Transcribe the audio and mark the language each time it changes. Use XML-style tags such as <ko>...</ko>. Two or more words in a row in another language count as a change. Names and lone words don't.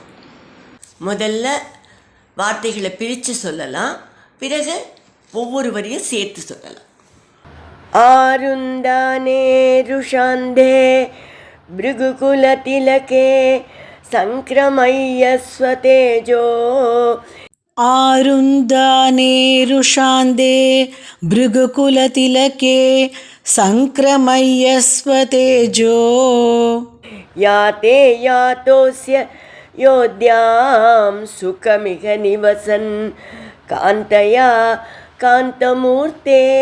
<ta>முதல்ல வார்த்தைகளை பிரித்து சொல்லலாம், பிறகு ஒவ்வொரு வரியும் சேர்த்து சொல்லலாம்.</ta> <sa>आरुन्दाने रुषान्दे भृगुकुल तिलके सङ्क्रमय्यस्वतेजो. आरुन्दाने रुषान्दे भृगुकुलतिलके सङ्क्रमयस्वतेजो. याते यातोस्य योद्यां सुखमिह निवसन् कान्तया कान्तमूर्ते.</sa>